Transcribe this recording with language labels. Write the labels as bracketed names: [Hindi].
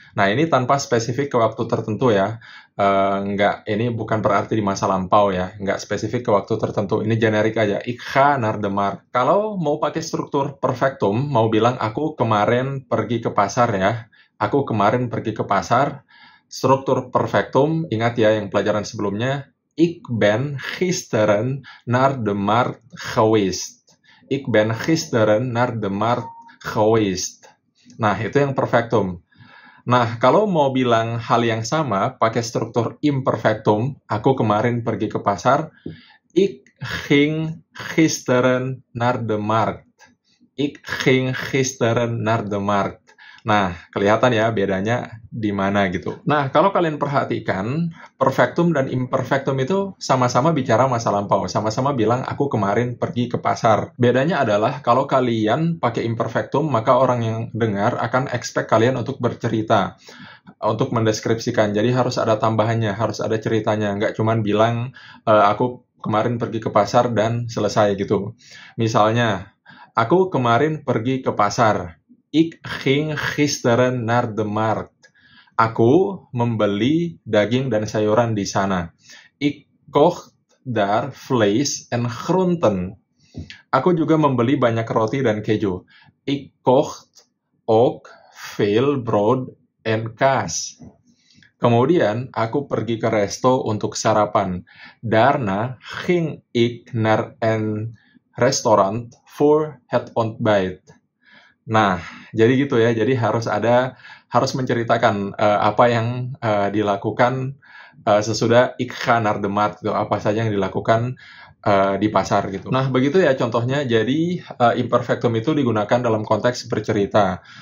[Indonesian] Nah, ini tanpa spesifik ke waktu tertentu ya. Ini bukan berarti di masa lampau ya. Nggak spesifik ke waktu tertentu. Ini generik aja. [Dutch] Ik ga naar de markt. [Indonesian] Kalau mau pakai struktur perfectum, mau bilang aku kemarin pergi ke pasar ya. Aku kemarin pergi ke pasar. Struktur perfectum, ingat ya yang pelajaran sebelumnya. [Dutch] Ik ben gisteren naar de markt geweest. Ik ben gisteren naar de markt geweest. [Indonesian] Nah, itu yang perfectum. Nah, kalau mau bilang hal yang sama, pakai struktur imperfectum, aku kemarin pergi ke pasar, [Dutch] ik ging gisteren naar de markt. Ik ging gisteren naar de markt. [Indonesian] Nah, kelihatan ya bedanya di mana gitu. Nah, kalau kalian perhatikan, perfectum dan imperfectum itu sama-sama bicara masa lampau, sama-sama bilang aku kemarin pergi ke pasar. Bedanya adalah kalau kalian pakai imperfectum, maka orang yang dengar akan expect kalian untuk bercerita, untuk mendeskripsikan. Jadi harus ada tambahannya, harus ada ceritanya, nggak cuman bilang aku kemarin pergi ke pasar dan selesai gitu. Misalnya, aku kemarin pergi ke pasar. [Dutch] Ik ging gisteren naar de markt. [Indonesian] Aku membeli daging dan sayuran di sana. [Dutch] Ik kocht daar vlees en groenten. [Indonesian] Aku juga membeli banyak roti dan keju. [Dutch] Ik kocht ook veel brood en kaas. [Indonesian] Kemudian aku pergi ke resto untuk sarapan. [Dutch] Daarna ging ik naar een restaurant voor het ontbijt. [Indonesian] Nah, jadi gitu ya. Jadi harus menceritakan apa yang dilakukan sesudah [Dutch] ik ga naar de markt, [Indonesian] gitu, apa saja yang dilakukan di pasar gitu. Nah, begitu ya contohnya. Jadi imperfectum itu digunakan dalam konteks bercerita.